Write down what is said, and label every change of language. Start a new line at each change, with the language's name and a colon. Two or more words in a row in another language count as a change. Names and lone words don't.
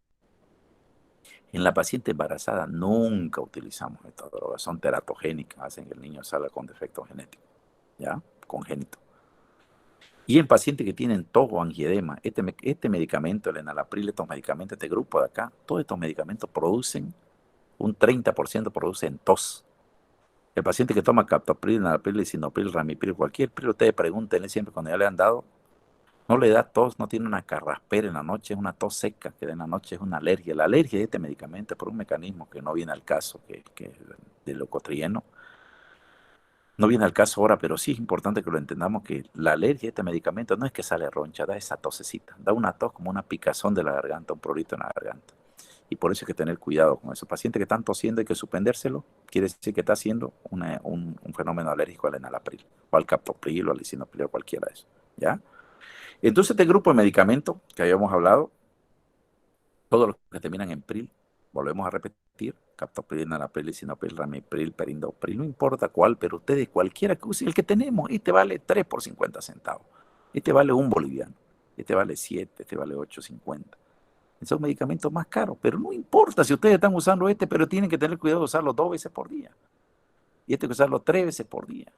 Spanish: En la paciente embarazada nunca utilizamos estas drogas, son teratogénicas, hacen que el niño salga con defecto genético, ¿ya? Congénito. Y en pacientes que tienen tos o angioedema, este medicamento, el enalapril, estos medicamentos, este grupo de acá, todos estos medicamentos producen, un 30% producen tos. El paciente que toma captopril, enalapril, lisinopril, ramipril, cualquier pril, ustedes pregúntenle siempre cuando ya le han dado, no le da tos, no tiene una carraspera en la noche, es una tos seca, que en la noche es una alergia. La alergia de este medicamento por un mecanismo que no viene al caso, que es del leucotrieno, no viene al caso ahora, pero sí es importante que lo entendamos que la alergia a este medicamento no es que sale roncha, da esa tosecita, da una tos como una picazón de la garganta, un prurito en la garganta. Y por eso hay que tener cuidado con eso. Pacientes que están tosiendo hay que suspendérselo, quiere decir que está haciendo un fenómeno alérgico al enalapril, o al captopril, o al lisinopril, o cualquiera de esos, ¿ya? Entonces este grupo de medicamentos que habíamos hablado, todos los que terminan en pril, volvemos a repetir, captopril, enalapril, lisinopril, ramipril, perindopril, no importa cuál, pero ustedes cualquiera que usen, el que tenemos, este vale 3 por 50 centavos, este vale 1 boliviano, este vale 7, este vale 8.50. Son medicamentos más caros, pero no importa si ustedes están usando este, pero tienen que tener cuidado de usarlo 2 veces por día. Y este hay que usarlo 3 veces por día.